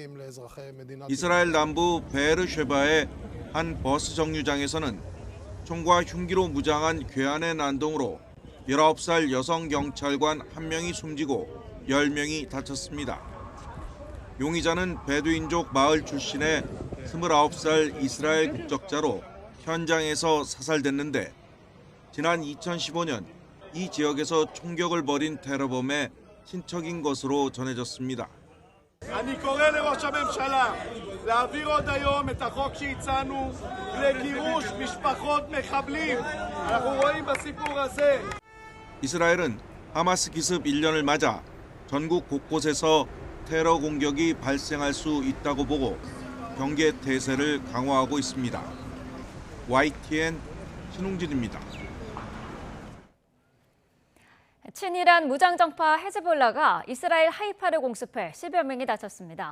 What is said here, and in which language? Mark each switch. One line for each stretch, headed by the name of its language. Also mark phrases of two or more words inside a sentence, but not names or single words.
Korean: 이스라엘 남부 베르쉐바의 한 버스 정류장에서는 총과 흉기로 무장한 괴한의 난동으로 19살 여성 경찰관 1명이 숨지고 10명이 다쳤습니다. 용의자는 베두인족 마을 출신의 29살 이스라엘 국적자로 현장에서 사살됐는데 지난 2015년 이 지역에서 총격을 벌인 테러범의 친척인 것으로 전해졌습니다.
Hebrew: אני קורא לראש הממשלה להעביר עוד היום את החוק שהצענו לגירוש משפחות מחבלים. אנחנו רואים בסיפור הזה.
Korean: 이스라엘은 하마스 기습 1년을 맞아 전국 곳곳에서 테러 공격이 발생할 수 있다고 보고 경계 태세를 강화하고 있습니다. YTN 신웅진입니다. 친이란 무장정파 헤즈볼라가 이스라엘 하이파를 공습해 10여 명이 다쳤습니다.